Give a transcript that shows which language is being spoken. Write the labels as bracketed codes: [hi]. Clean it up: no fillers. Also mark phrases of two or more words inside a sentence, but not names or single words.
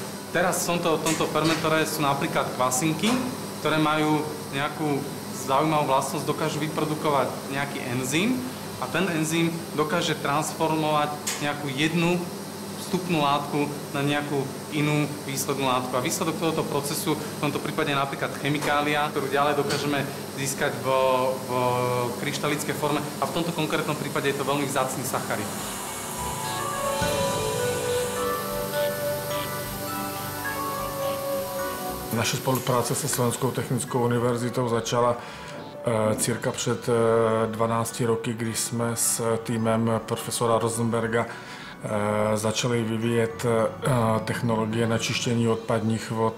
[sk] Teraz v tomto fermentore sú napríklad kvasinky, ktoré majú nejakú zaujímavú vlastnosť, dokážu vyprodukovať nejaký enzym a ten enzym dokáže transformovať nejakú jednu vstupnú látku na nejakú inú výslednú látku. A výsledok tohoto procesu, v tomto prípade napríklad chemikália, ktorú ďalej dokážeme získať v kryštalickej forme a v tomto konkrétnom prípade je to veľmi vzácny sacharid. [cs] Naše spolupráce se Slovenskou technickou univerzitou začala cirka před 12 roky, když jsme s týmem profesora Rosenberga začali vyvíjet technologie na čištění odpadních vod